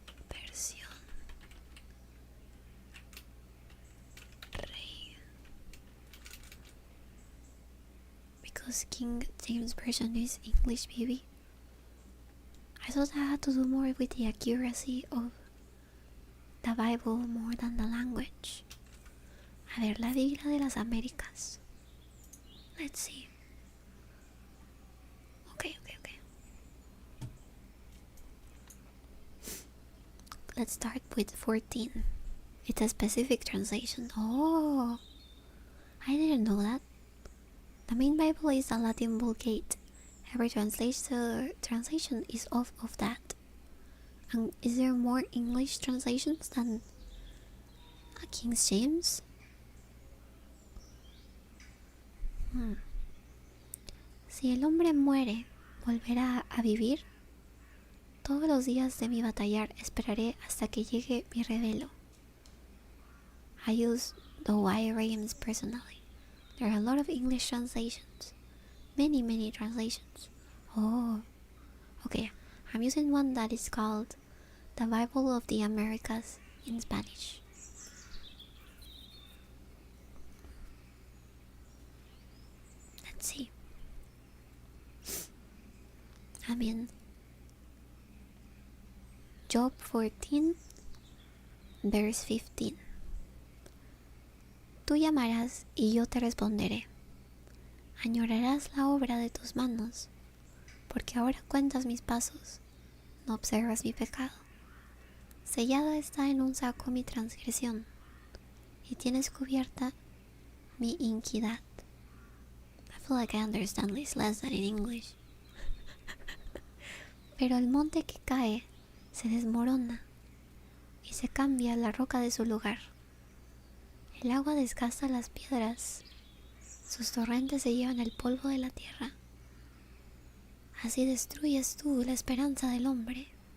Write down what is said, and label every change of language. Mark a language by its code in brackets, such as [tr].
[es] Versión Rey. [en] Because King James Version is English, baby. I thought I had to do more with the accuracy of the Bible more than the language. [es] A ver, la Biblia de las Américas. [en] Let's see. Okay. Let's start with 14. It's a specific translation. Oh, I didn't know that. The main Bible is the Latin Vulgate. Every translation is off of that. And is there more English translations than King James? [es] Si el hombre muere, ¿volverá a vivir? Todos los días de mi batallar esperaré hasta que llegue mi revelo. [en] I use the 𝕠𝕡𝕟 personally. There are a lot of English translations. Many translations. Oh, okay. I'm using one that is called the Bible of the Americas in Spanish. Let's see. I'm in Job 14, verse 15. [es] Tú llamarás y yo te responderé. Añorarás la obra de tus manos, porque ahora cuentas mis pasos, no observas mi pecado. Sellada está en un saco mi transgresión, y tienes cubierta mi iniquidad. [en] I feel like I understand this less than in English. [es] Pero el monte que cae se desmorona y se cambia la roca de su lugar. El agua desgasta las piedras, sus torrentes se llevan el polvo de la tierra. Así destruyes tú la esperanza del hombre.